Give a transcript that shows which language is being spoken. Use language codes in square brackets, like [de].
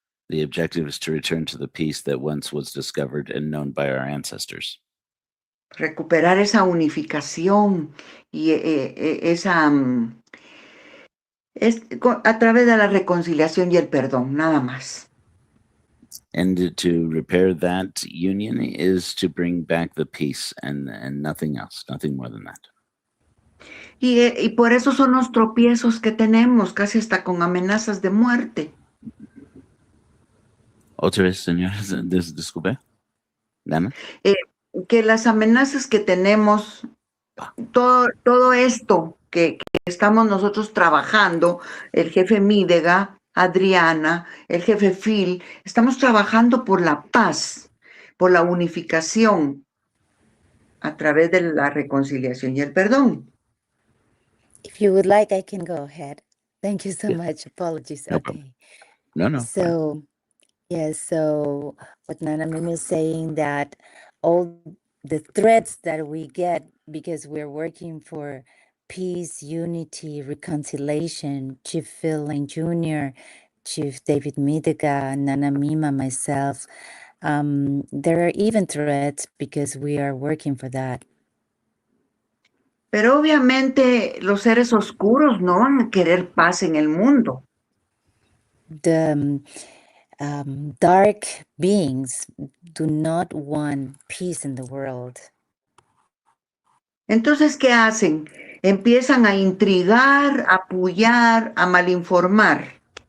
[en] The objective is to return to the peace that once was discovered and known by our ancestors. [es] Recuperar esa unificación y a través de la reconciliación y el perdón, nada más. [en] And to repair that union is to bring back the peace and nothing else, nothing more than that. [es] Y por eso son los tropiezos que tenemos, casi hasta con amenazas de muerte. Otra vez, señores, disculpe. Dana. Que las amenazas que tenemos todo esto que estamos nosotros trabajando, el jefe Midegah, Adriana, el jefe Phil, estamos trabajando por la paz, por la unificación a través de la reconciliación y el perdón. [en] If you would like, I can go ahead. Thank you so Yeah. much. Apologies. No Okay. problem. No. So, yes, so what Nana Mimi is saying that all the threats that we get because we're working for peace, unity, reconciliation, Chief Phil Lane Jr., Chief David Midegah, Nana Mima, myself, there are even threats because we are working for that. [es] Pero obviamente los seres oscuros no van a querer paz en el mundo. [en] The dark beings do not want peace in the world. [es] Entonces, ¿qué hacen? Empiezan a intrigar, a apoyar, a malinformar.